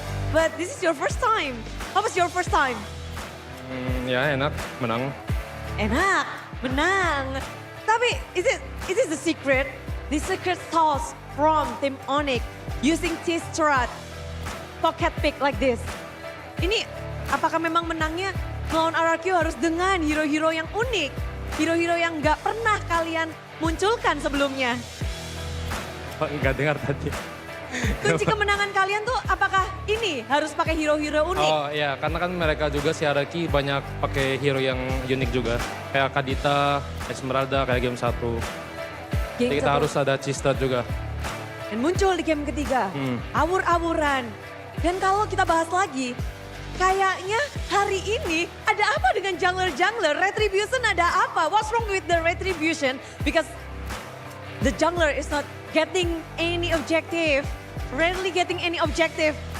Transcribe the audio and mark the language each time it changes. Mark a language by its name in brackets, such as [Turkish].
[English] But this is your first time. How was your first time? [Indonesian] Ya enak, menang. Enak, menang. Tapi [English] is this the secret? The secret sauce from Team Onyx using T-Strat pocket pick like this. [Indonesian] Ini apakah memang menangnya melawan RRQ harus dengan hero-hero yang unik? Hero-hero yang nggak pernah kalian munculkan sebelumnya. Nggak dengar tadi. kunci kemenangan kalian tuh apakah ini harus pakai hero-hero unik? Oh iya, karena kan mereka juga si Araki banyak pakai hero yang unik juga. Kayak Kadita, Esmeralda, kayak game 1. Jadi kita satu. harus ada Cista juga. Dan muncul di game ketiga, awur-awuran. Dan kalau kita bahas lagi, kayaknya hari ini ada apa dengan jungler-jungler? Retribution ada apa? [English] What's wrong with the Retribution? Because the jungler is not getting any objective. Rarely getting any objective.